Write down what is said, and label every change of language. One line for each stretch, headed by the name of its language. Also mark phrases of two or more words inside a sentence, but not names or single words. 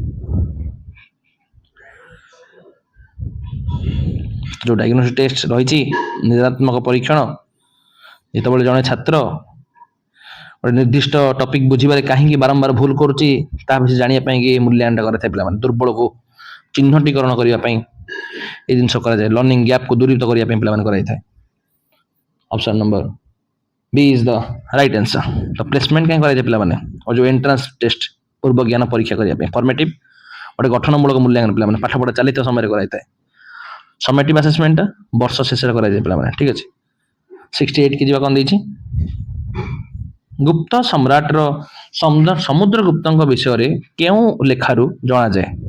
Odia: ଯେଉଁ
English: diagnostic test
Odia: ରହିଛି ନିଦାତ୍ମକ ପରୀକ୍ଷଣ, ଯେତେବେଳେ ଜଣେ ଛାତ୍ର ଗୋଟେ ନିର୍ଦ୍ଦିଷ୍ଟ ଟପିକ୍ ବୁଝିବାରେ କାହିଁକି ବାରମ୍ବାର ଭୁଲ କରୁଛି ତାହା ବିଷୟରେ ଜାଣିବା ପାଇଁ ମୂଲ୍ୟାୟନଟା କରିଥାଏ ପିଲାମାନେ। ଦୁର୍ବଳକୁ ଚିହ୍ନଟୀକରଣ କରିବା ପାଇଁ এই ଜିନିଷ କରାଯାଏ।
English: learning gap
Odia: ଦୂରୀଭୂତ କରିବା ପାଇଁ ପିଲାମାନେ କରାଯାଇଥାଏ।
English: option number B is the right answer।
Odia: ତ ପ୍ଲେସମେଣ୍ଟ କାହିଁ କରାଯାଏ ପିଲାମାନେ? ଆଉ ଯେଉଁ
English: entrance test
Odia: ପୂର୍ବ ଜ୍ଞାନ ପରୀକ୍ଷା କରିବା ପାଇଁ ଫର୍ମେଟିଭ ଗୋଟେ ଗଠନମୂଳକ ମୂଲ୍ୟାୟନ ପିଲାମାନେ ପାଠ ପଢ଼ା ଚାଲିଥିବା ସମୟରେ କରାଯାଇଥାଏ।
English: summative assessment
Odia: ବର୍ଷ ଶେଷରେ କରାଯାଏ ପିଲାମାନେ। ଠିକ ଅଛି। 68 କି ଯିବା କ'ଣ ଦେଇଛି? ଗୁପ୍ତ ସମ୍ରାଟର ସମୁଦ୍ରଗୁପ୍ତଙ୍କ ବିଷୟରେ କେଉଁ ଲେଖାରୁ ଜଣାଯାଏ?